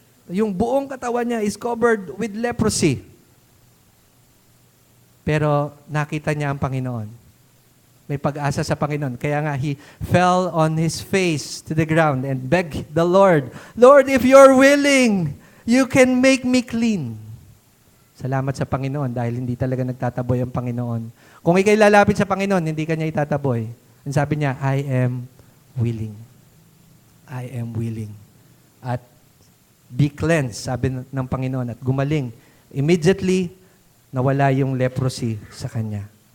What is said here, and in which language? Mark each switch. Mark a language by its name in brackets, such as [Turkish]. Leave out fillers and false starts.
[Filipino] Yung buong katawan niya [English] is covered with leprosy. [Filipino] Pero nakita niya ang Panginoon. May pag-asa sa Panginoon. Kaya nga, [English] he fell on his face to the ground and begged the Lord, Lord, if you're willing, you can make me clean. [Filipino] Salamat sa Panginoon dahil hindi talaga nagtataboy ang Panginoon. Kung ikay lalapit sa Panginoon, hindi ka niya itataboy. Ang sabi niya, [English] I am willing. I am willing. [Filipino] At [English] be cleansed, [Filipino] sabi ng Panginoon, at gumaling. Immediately, nawala yung leprosy sa kanya.